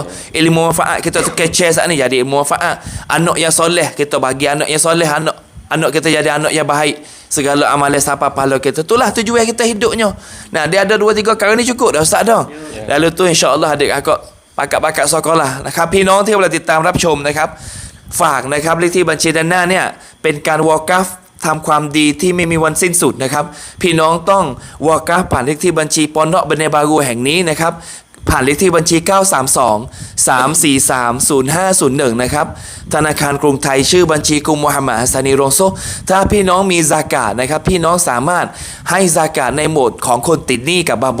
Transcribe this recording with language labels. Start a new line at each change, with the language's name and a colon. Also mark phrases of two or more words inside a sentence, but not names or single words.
Malay: Ilmu manfaat kita terkecil saat ni jadi ilmu manfaat. Anak yang soleh kita bagi anak yang soleh, anak kita jadi anak yang baik. Segala amalan sampai pahala kita. Itulah tujuan kita hidupnya. Nah, dia ada 2-3 perkara ni cukup dah ustaz dah. Lalu tu insya-Allah adik kakak pakat sekolah
Thai: นะครับพี่น้องที่กำลังติดตามรับชมนะครับฝากนะครับเลขที่บัญชีด้านหน้าเนี่ยเป็นการวอกัฟทำความดีที่ไม่มีวันสิ้นสุดนะครับพี่น้องต้องวอกัฟผ่านเลขที่บัญชีปอนเนาะบันเนบารูแห่งนี้นะครับผ่านเลขที่บัญชี 932-343-0501นะครับธนาคารกรุงไทยชื่อบัญชีกุมมูฮัมหมัดฮัสซานีโรงโซถ้าพี่น้องมีซากาตนะครับพี่น้องสามารถให้ซากาตในโหมดของคนติดหนี้กับบาบ